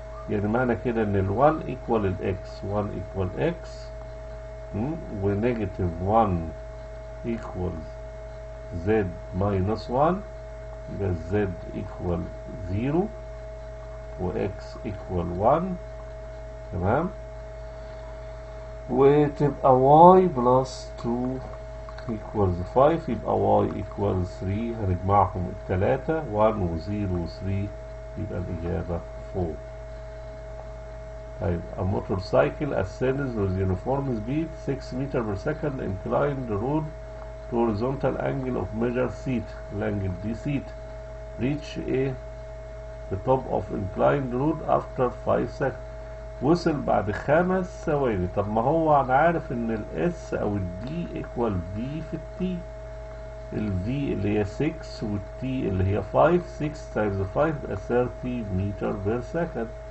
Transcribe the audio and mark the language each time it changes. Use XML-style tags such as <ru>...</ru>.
<ar>يعني معنى كده ان ال 1 equal ال X 1 equal X ونيجاتيف 1</ar> <en>equals Z minus 1</en> <ar>يبقى Z</ar> <en>equal 0</en> <ar>و X</ar> <en>equal 1.</en> <ar>تمام، وتبقى Y</ar> <en>plus 2 equals 5</en> <ar>يبقى Y</ar> <en>equals 3</en> <ar>هنجمعهم التلاتة 1 و 0 و 3 يبقى الإجابة 4.</ar> <en>طيب a motorcycle ascends with uniform speed 6 meter per second inclined road to horizontal angle of measure theta.</en> <ar>الانجل دي</ar> <en>theta reach a the top of inclined road after 5 seconds.</en> <ar>وصل بعد 5 ثواني. طب ما هو انا عارف ان الاس او الدي</ar> <en>equal</en> <ar>v في التي. الفي اللي هي 6 والتي اللي هي 5. 6</ar> <en>times</en> <ar>5 يبقى 30 متر بير سكند.</ar>